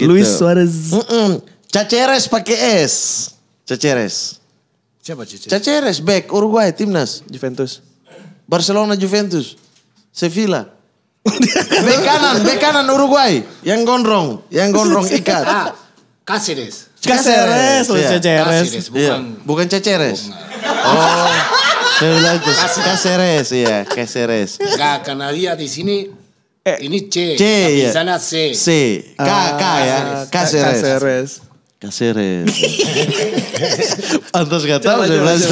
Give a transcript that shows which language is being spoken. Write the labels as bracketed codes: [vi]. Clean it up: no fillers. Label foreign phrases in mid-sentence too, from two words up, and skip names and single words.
[id] Luis Suarez. Caceres pakai S. Caceres. Siapa Cici? Caceres back Uruguay timnas. Juventus. Barcelona Juventus. Sevilla. Bek kanan Uruguay. Yang gondrong ikat. Cáceres. Caceres, Luis Iya. Caceres. Cáceres, Iya. Bukan Caceres. Oh. Saya bilang Caceres, iya, Caceres. Karena dia di sini ini C. C, tapi iya. sana C. C, K ya. Caceres. Caceres. Pantas gak tahu saya bilang.